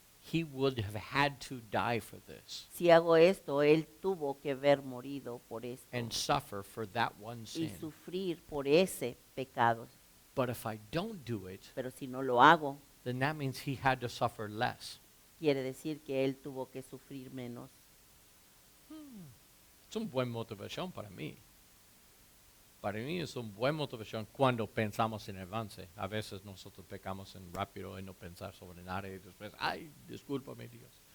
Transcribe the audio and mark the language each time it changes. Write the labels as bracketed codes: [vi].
[en] he would have had to die for this [es] Si hago esto, Él tuvo que haber morido por esto [en] and suffer for that one [es] y [en] sin. [es] sufrir por ese pecado. [en] But if I don't do it, [es] Pero si no lo hago, [en] then that means he had to suffer less. [es] quiere decir que Él tuvo que sufrir menos. Es una buena motivación para mí. Para mí es una buena motivación cuando pensamos en avance. A veces nosotros pecamos en rápido y no pensar sobre nada y después, ay, discúlpame Dios.